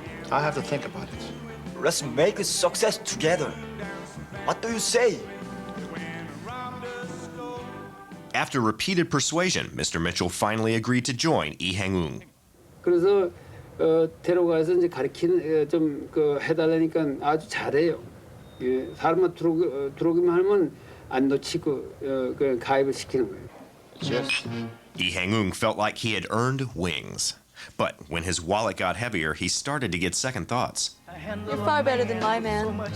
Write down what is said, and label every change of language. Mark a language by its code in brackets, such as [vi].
[en] I have to think about it. Let's make a success together. What do you say? After repeated persuasion, Mr. Mitchell finally agreed to join Lee Hang-Eung. [ko] 그래서 데려가서 이제 가르치는 좀 해달라니까 아주 잘해요. 예, 사람만 들어오기만 하면 안 놓치고 그냥 가입을 시키는 거예요. [en] Yes. Lee Hang-Eung felt like he had earned wings. But when his wallet got heavier, he started to get second thoughts. You're far better than my man.